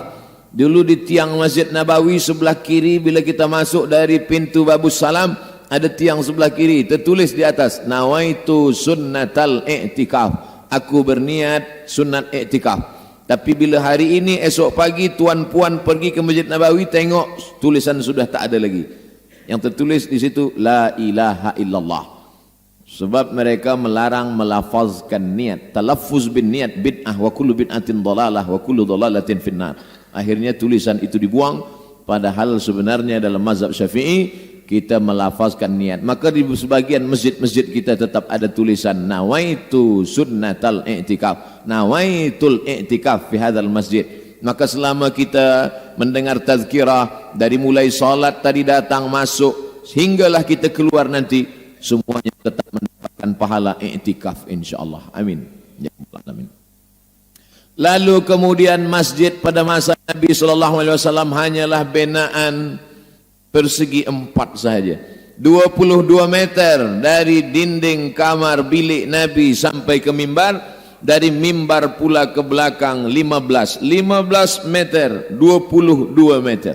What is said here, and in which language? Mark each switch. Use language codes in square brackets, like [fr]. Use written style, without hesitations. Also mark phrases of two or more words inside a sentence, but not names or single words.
[ms] Dulu di tiang Masjid Nabawi sebelah kiri, bila kita masuk dari pintu Babus Salam, ada tiang sebelah kiri, tertulis di atas, [ar] نويت سنة الاعتكاف, [ms] aku berniat sunat i'tikaf. Tapi bila hari ini, esok pagi tuan puan pergi ke Masjid Nabawi, tengok tulisan sudah tak ada lagi. Yang tertulis di situ, [ar] لا إله إلا الله. [ms] Sebab mereka melarang melafazkan niat. [ar] التلفظ بالنية بدعة, وكل بدعة ضلالة، وكل ضلالة في النار. [ms] Akhirnya tulisan itu dibuang, padahal sebenarnya dalam mazhab Syafi'i kita melafazkan niat. Maka di sebagian masjid-masjid kita tetap ada tulisan [ar] نويت سنة الاعتكاف، نويت الاعتكاف في هذا المسجد. [ms] Maka selama kita mendengar tazkirah dari mulai salat tadi datang masuk hinggalah kita keluar nanti, semuanya tetap mendapatkan pahala i'tikaf insyaallah. [ar] آمين يا رب العالمين. [ms] Lalu kemudian masjid pada masa Nabi SAW hanyalah binaan persegi 4 sahaja, 22 meter dari dinding kamar bilik Nabi sampai ke mimbar, dari mimbar pula ke belakang 15 meter, 22 meter.